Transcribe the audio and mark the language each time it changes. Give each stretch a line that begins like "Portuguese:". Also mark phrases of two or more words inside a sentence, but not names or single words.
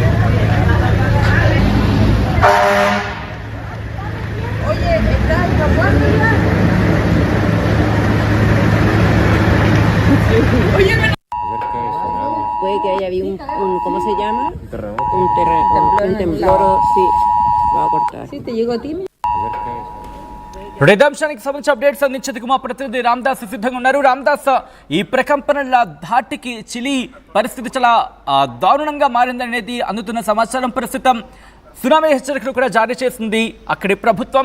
Spanish: Oye, está Oye, menos. Puede que haya habido un ¿cómo se llama? Un temblor, sí, va a cortar. Sí, te llegó a ti.
Telugu: రేదాంశానికి సంబంధించి అప్డేట్స్ అందించేందుకు మా ప్రతినిధి రామదాస్ సిద్ధంగా ఉన్నారు. రామదాస్, ఈ ప్రకంపనల ధాటికి చిలీ పరిస్థితి చాలా దారుణంగా మారిందనేది అందుతున్న సమాచారం. ప్రస్తుతం సునామీ హెచ్చరికలు కూడా జారీ చేసింది అక్కడి ప్రభుత్వం.